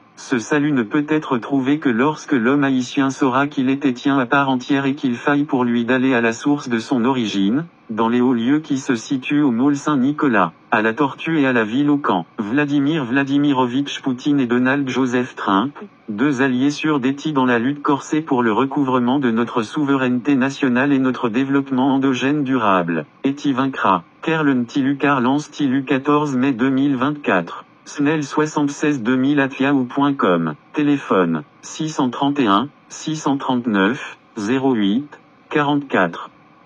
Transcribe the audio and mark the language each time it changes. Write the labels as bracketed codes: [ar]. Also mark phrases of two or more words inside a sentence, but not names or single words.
[fr] Ce salut ne peut être trouvé que lorsque l'homme haïtien saura qu'il était tien à part entière et qu'il faille pour lui d'aller à la source de son origine, dans les hauts lieux qui se situent au môle Saint-Nicolas, à la Tortue et à la ville au camp. Vladimir Vladimirovitch Poutine et Donald Joseph Trump, deux alliés sûrs d'Étie dans la lutte corsée pour le recouvrement de notre souveraineté nationale et notre développement endogène durable. Étie vaincra. Kerlen Tilu Carlance Tilu 14 mai 2024. Snell 76 2000@yahoo.com. Téléphone 631 639 08 44.